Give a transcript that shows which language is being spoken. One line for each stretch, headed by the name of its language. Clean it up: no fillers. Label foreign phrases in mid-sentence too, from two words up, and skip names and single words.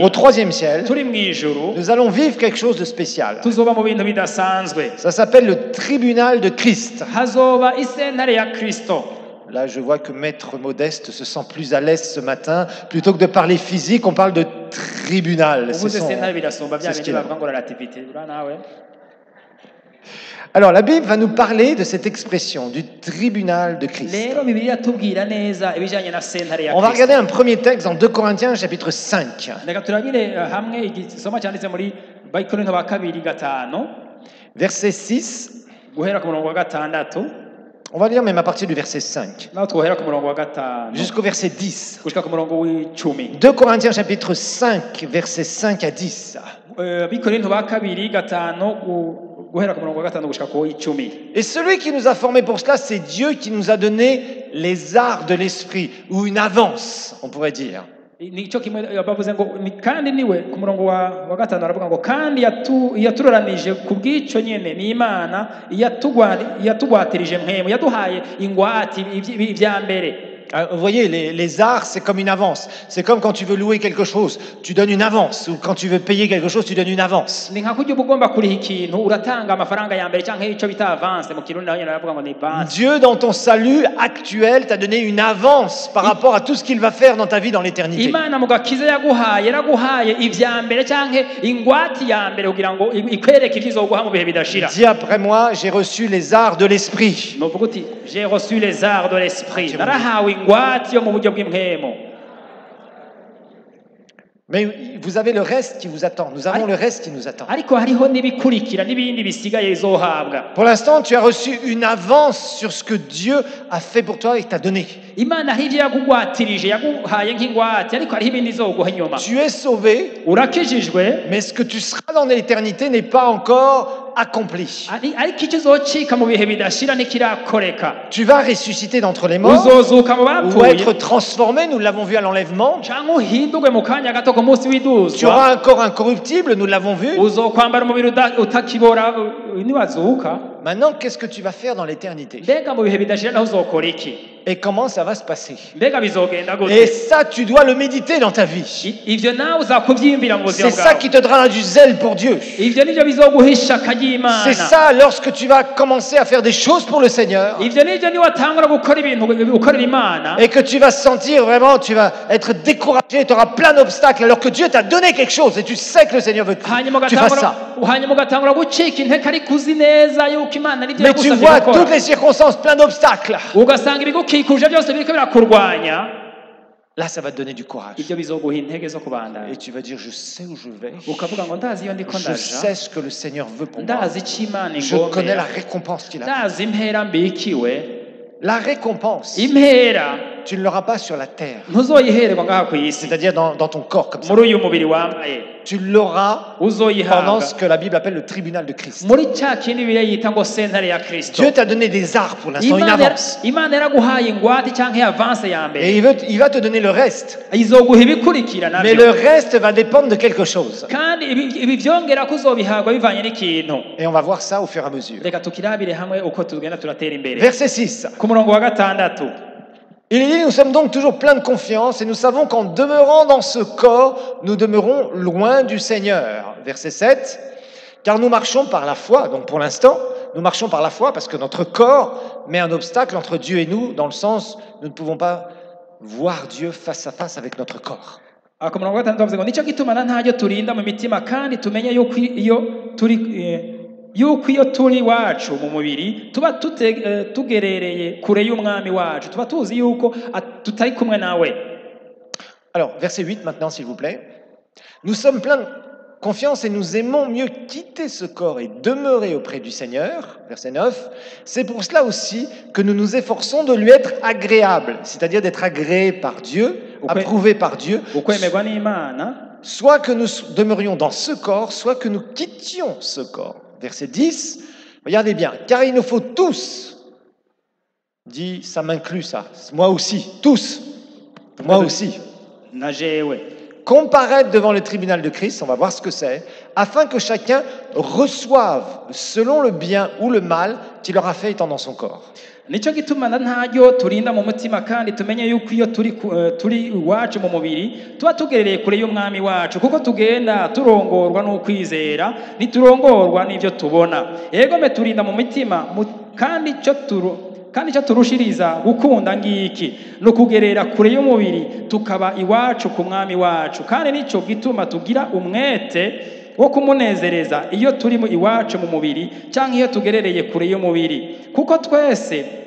French: au troisième ciel,
Rundi: turi mu ijuru,
French: nous allons vivre quelque chose de spécial.
Rundi: tuzoba mu bintu bidasanzwe.
French: Ça s'appelle le tribunal de Christ.
Rundi: Hazoba isentare ya Kristo.
French: Là, je vois que Maître Modeste se sent plus à l'aise ce matin. Plutôt que de parler physique, on parle de tribunal. C'est
Rundi: uvuze
French: son-
Rundi: sentare birasumba bya
French: c'est ce
Rundi: bindi
French: qu'il a.
Rundi: bavuga ngo relativité. Ura nawe
French: Alors, la Bible va nous parler de cette expression, du tribunal de Christ.
Rundi: rero Bibiliya tubwira neza ibijanye na sentare ya
French: On va
Rundi: Kristo.
French: regarder un premier texte dans 2 Corinthiens, chapitre 5.
Rundi: Reka turabire hamwe igisoma cyanditse muri Bakorinto ba kabiri gatanu
French: Verset 6.
Rundi: guhera ku murongo wa gatandatu,
French: On va lire même à partir du verset 5
Rundi: naho twohera ku murongo wa gatanu
French: jusqu'au verset 10.
Rundi: gushika ku murongo w'icumi.
French: 2 Corinthiens, chapitre 5, versets 5 à 10.
Rundi: Bikorinto ba kabiri gatanu guhera ku murongo wa gatanu gushika ku w'icumi.
French: Et celui qui nous a formés pour cela, c'est Dieu qui nous a donné les arts de l'esprit, ou une avance, on pourrait dire.
Rundi: Nicyo kimwe bavuze ngo kandi niwe ku murongo wa gatanu aravuga ngo kandi yaturoranije ku bw'icyo nyene ni Imana yatugwatirije mpemu yaduhaye ingwate ibya mbere.
French: Vous voyez, les arts, c'est comme une avance. C'est comme quand tu veux louer quelque chose, tu donnes une avance. Ou quand tu veux payer quelque chose, tu donnes une avance.
Rundi: Ni nka kurya uba ugomba kuriha ikintu uratanga amafaranga ya mbere cyangwa icyo bita avance mu kirundi naho nyine baravuga ngo ni avance.
French: Dieu, dans ton salut actuel, t'a donné une avance par rapport à tout ce qu'il va faire dans ta vie dans l'éternité.
Rundi: Imana mu gakiza yaraguhaye ibya mbere cyangwa ingwate ya mbere kugira ngo ikwereke ibyo izoguha mu bihe bidashira.
French: Dis après moi, j'ai reçu les arts de l'esprit.
Rundi: Nuvuga uti
French: j'ai reçu les arts de l'esprit,
Rundi: narahawe ingwate yo mu buryo bw'impwemu.
French: Mais vous avez le reste qui vous attend. Nous avons le reste qui nous attend.
Rundi: Ariko hariho n'ibikurikira n'ibindi bisigaye izohabwa.
French: Pour l'instant, tu as reçu une avance sur ce que Dieu a fait pour toi et t'a donné.
Rundi: Imana hari ibyo yagugwatirije yaguhaye nk'ingwate, ariko hariho ibindi izoguha inyuma.
French: Tu es sauvé,
Rundi: Urakijijwe,
French: mais ce que tu seras dans l'éternité n'est pas encore accompli.
Rundi: ariko icyo uzocika mu bihe bidashira ntikirakoreka.
French: Tu vas ressusciter d'entre les morts
Rundi: Uzozuka mu
French: ou
Rundi: bapfuye
French: être transformé, nous l'avons vu à l'enlèvement.
Rundi: cyangwa uhindurwe mu kanya gato ku munsi
French: Tu
Rundi: w'iduzwa.
French: auras un corps incorruptible, nous l'avons vu.
Rundi: Uzokwambara umubiri utakibora niwazuka.
French: Maintenant, qu'est-ce que tu vas faire dans l'éternité?
Rundi: Mbega mu bihe bidashira naho uzokora iki?
French: Et comment ça va se passer?
Rundi: Mbega bizogenda
French: Et
Rundi: gute?
French: ça, tu dois le méditer dans ta vie.
Rundi: Ivyo nawe uzakuvyiyumvira mu buzima
French: C'est ça
Rundi: bwawe.
French: qui te donnera du zèle pour Dieu.
Rundi: Ivyo nivyo bizoguha ishaka ry'Imana.
French: C'est ça, lorsque tu vas commencer à faire des choses pour le Seigneur
Rundi: Ivyo nivyo niwatangura gukora ibintu ukorera Imana,
French: et que tu vas sentir vraiment, tu vas être découragé, tu auras plein d'obstacles alors que Dieu t'a donné quelque chose et tu sais que le Seigneur veut que
Rundi: hanyuma
French: tu fasses ça.
Rundi: ugatangura gucika intege ariko uzi neza yuko Imana ari byo
French: Mais tu
Rundi: yagusabye
French: vois
Rundi: gukora.
French: toutes les circonstances, plein d'obstacles.
Rundi: Ugasanga ibigukikuje byose biriko birakurwanya.
French: Là, ça va te donner du courage.
Rundi: Ivyo bizoguha intege zo kubandanya.
French: Et tu vas dire, je sais où je vais.
Rundi: Ukavuga ngo ndazi iyo ndiko
French: Je
Rundi: ndaja,
French: sais ce que le Seigneur veut pour moi.
Rundi: ndazi icyo Imana
French: Je connais la
Rundi: ingomera,
French: récompense qu'il a.
Rundi: ndazi impera mbikiwe.
French: La récompense,
Rundi: Impera
French: tu ne l'auras pas sur la terre,
Rundi: ntuzoyihererwa ngaha ku isi
French: c'est-à-dire dans ton corps comme ça.
Rundi: muri uyu mubiri wambaye
French: Tu l'auras pendant
Rundi: uzoyihabwa
French: ce que la Bible appelle le tribunal de Christ.
Rundi: muri cya kindi Bibiliya yita ngo sentare ya Kristo.
French: Dieu t'a donné des arts pour l'instant, une avance.
Rundi: Imana yaraguhaye ingwate cyangwa avance ya
French: Et
Rundi: mbere,
French: il va te donner le reste.
Rundi: izoguha ibikurikira
French: Mais le
Rundi: nabyo,
French: reste va dépendre de quelque chose.
Rundi: kandi ibi byongera ko uzobihabwa bivanye n'ikintu.
French: Et on va voir ça au fur et à mesure.
Rundi: Reka tukirabire hamwe uko tugenda turatera imbere.
French: Verset 6.
Rundi: Ku murongo wa gatandatu,
French: Il dit, nous sommes donc toujours pleins de confiance et nous savons qu'en demeurant dans ce corps, nous demeurons loin du Seigneur. Verset 7. Car nous marchons par la foi. Donc pour l'instant, nous marchons par la foi parce que notre corps met un obstacle entre Dieu et nous, dans le sens, nous ne pouvons pas voir Dieu face à face avec notre corps.
Rundi: ku murongo wa gatandatu bavuze ngo nicyo gituma ntacyo turinda mu mitima, kandi tumenye yuko iyo turi iwacu mu mubiri tuba tugerereye kure y'umwami wacu, tuba tuzi yuko tutari kumwe nawe.
French: Alors, verset 8 maintenant, s'il vous plaît. Nous sommes pleins de confiance et nous aimons mieux quitter ce corps et demeurer auprès du Seigneur. Verset 9. C'est pour cela aussi que nous nous efforçons de lui être agréable, c'est-à-dire d'être agréé par Dieu, approuvé par Dieu,
Rundi: ukwemerwa n'Imana,
French: soit que nous demeurions dans ce corps, soit que nous quittions ce corps. Verset 10, regardez bien, car il nous faut tous, dit, ça m'inclut ça, moi aussi, tous, moi aussi,
Rundi: na jewe,
French: comparaître devant le tribunal de Christ, on va voir ce que c'est, afin que chacun reçoive selon le bien ou le mal qu'il aura fait étant dans son corps.
Rundi: nicyo gituma ntaryo turinda mu mutima, kandi tumenye yuko iyo turi iwacu mu mubiri tuba tugerereye kure y'umwami wacu, kuko tugenda turongorwa n'ukwizera, ntiturongorwa n'ibyo tubona. Yegome turinda mu mitima, kandi icyo turushiriza gukunda ngiki ni ukugerera kure y'umubiri tukaba iwacu ku mwami wacu, kandi nicyo gituma tugira umwete wo kumunezereza iyo turi iwacu mu mubiri cyangwa iyo tugerereye kure y'umubiri, kuko twese